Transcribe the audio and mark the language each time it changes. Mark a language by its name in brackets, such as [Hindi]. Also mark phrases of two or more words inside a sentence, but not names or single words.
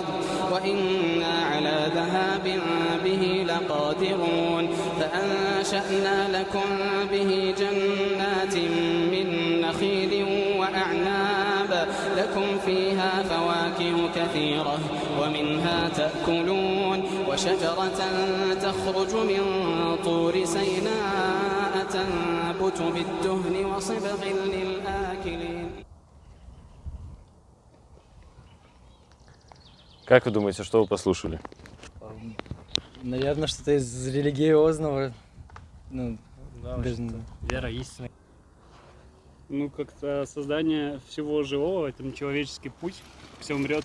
[Arabic] وإنا على ذهاب به لقادرون فأنشأنا لكم به جنات من نخيل وأعناب لكم فيها فواكه كثيرة ومنها تأكلون وشجرة تخرج من طور سيناء تنبت بالدهن وصبغ للآكلين. [Russian] Как вы думаете, что вы послушали? Наверное, что-то из религиозного. Ну, Да, даже что-то вера, истина. Ну, как-то создание всего живого, это человеческий путь, все умрет.